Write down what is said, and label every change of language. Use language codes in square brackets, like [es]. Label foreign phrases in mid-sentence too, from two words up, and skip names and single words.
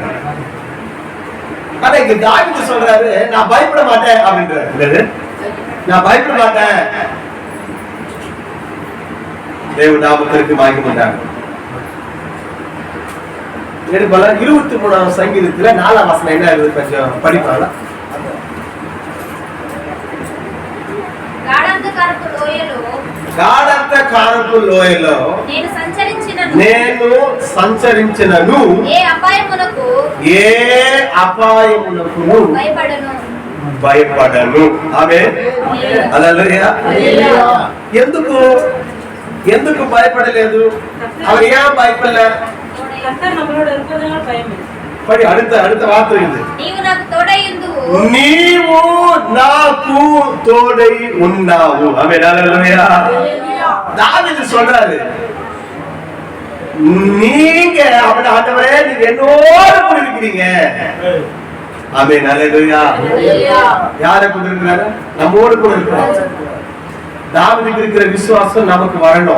[ta] ஆனா இங்க தாவீது சொல்றாரு, நான் பயப்பட மாட்டேன் அப்படின்றாரு. நான் பயப்பட மாட்டேன். தேவ நாமத்திற்கு மகிமை உண்டாகட்டும். 23ஆம் சங்கீதத்துல 4ஆம் வசனம் என்ன இருக்குது? கொஞ்சம் படிப்பாங்களா? [te] గాఢాంధకారపు లోయలో నేను సంచరించినను ఏ అపాయమునకు భయపడను. ఆమేన్. హల్లెలూయా. ఎందుకు భయపడలేదు? [ta] அவர் ஏன் பயப்படல? கர்த்தர் நம்மளோட இருப்பதனால பயமே. படி அடுத்த வார்த்தை இது. [te] నీవు నాకు తోడై ఉన్నావు. ఆమేన్. హల్లెలూయా. [ta] தாவீது சொல்றாரு, நீங்க ஆண்டவரே நீங்க என்னோட கூட இருக்கீங்க. ஆமென். ஹல்லேலூயா. யாரை கூட இருக்கிறாரு? நம்மோடு கூட இருக்கிறாரு. தாவீதுக்கு இருக்கிற விசுவாசம் நமக்கு வரணும்.